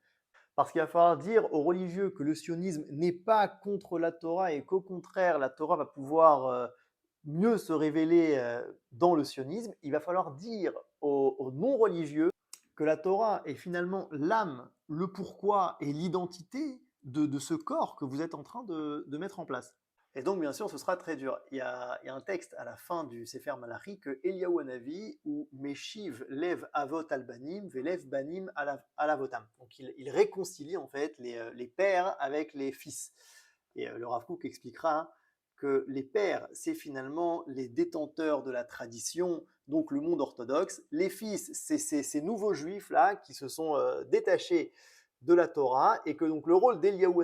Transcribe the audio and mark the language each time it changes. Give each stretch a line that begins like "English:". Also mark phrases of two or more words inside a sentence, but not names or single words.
French: Parce qu'il va falloir dire aux religieux que le sionisme n'est pas contre la Torah et qu'au contraire, la Torah va pouvoir mieux se révéler dans le sionisme. Il va falloir dire aux non-religieux que la Torah est finalement l'âme, le pourquoi et l'identité de ce corps que vous êtes en train de mettre en place. Et donc, bien sûr, ce sera très dur. Il y a un texte à la fin du Sefer Malachi que Eliyahu Hanavi
Hebrew: ou Meshiv lev avot al banim velev banim al avotam.
French: Donc, il réconcilie en fait les pères avec les fils. Et le Rav Kook expliquera que les pères, c'est finalement les détenteurs de la tradition, donc le monde orthodoxe. Les fils, c'est ces nouveaux juifs-là qui se sont détachés de la Torah et que donc le rôle d'Eliyahu